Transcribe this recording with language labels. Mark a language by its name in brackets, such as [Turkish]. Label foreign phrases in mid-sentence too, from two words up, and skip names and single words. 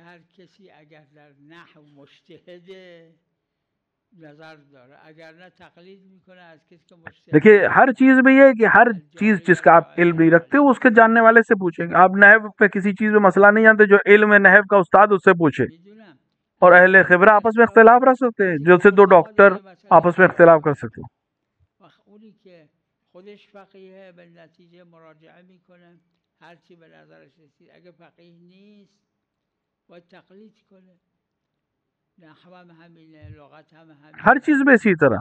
[Persian] هر کسی اگر در نحو مجتهده نظر داره، اگر نه تقلید میکنه از کسی که مجتهد। [Urdu] دیکھیے ہر چیز میں یہ ہے کہ ہر چیز جس کا آپ علم نہیں رکھتے ہو اس کے جاننے والے سے پوچھیں گے. آپ نحو پہ کسی چیز میں مسئلہ نہیں جانتے، جو علم ہے نحو کا استاد اس سے پوچھے. اور اہلِ خبرہ آپس میں اختلاف رکھ سکتے ہیں، جیسے دو ڈاکٹر آپس میں اختلاف کر سکتے ہیں. [Persian] اونی که خودش فقیهه به نتیجه مراجعه میکنه، هر چی به نظرش رسید. اگه فقیه نیست باید تقلید کنه. نحو هم همینه، لغت هم همینه، [Urdu] ہر چیز میں اسی طرح.